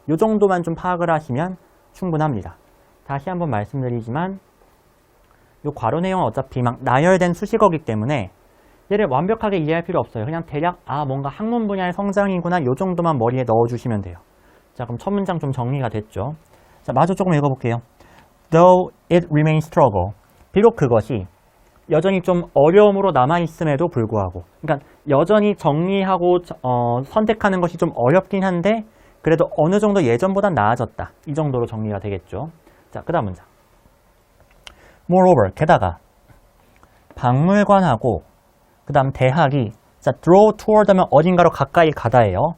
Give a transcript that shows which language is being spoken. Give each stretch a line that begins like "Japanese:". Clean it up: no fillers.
Korean: 이 정도만 좀 파악을 하시면 충분합니다. 다시 한번 말씀드리지만 이 괄호 내용은 어차피 막 나열된 수식어이기 때문에 얘를 완벽하게 이해할 필요 없어요. 그냥 대략 뭔가 학문 분야의 성장이구나 이 정도만 머리에 넣어주시면 돼요. 자, 그럼 첫 문장 좀 정리가 됐죠. 자, 마저 조금 읽어볼게요.
English: Though it remains struggle.
Korean: 비록 그것이 여전히 좀 어려움으로 남아있음에도 불구하고, 그러니까 여전히 정리하고 선택하는 것이 좀 어렵긴 한데 그래도 어느 정도 예전보단 나아졌다. 이 정도로 정리가 되겠죠. 자, 그 다음 문장. Moreover, 게다가 박물관하고 그 다음 대학이 자,
English: draw toward
Korean: 하면 어딘가로 가까이 가다예요.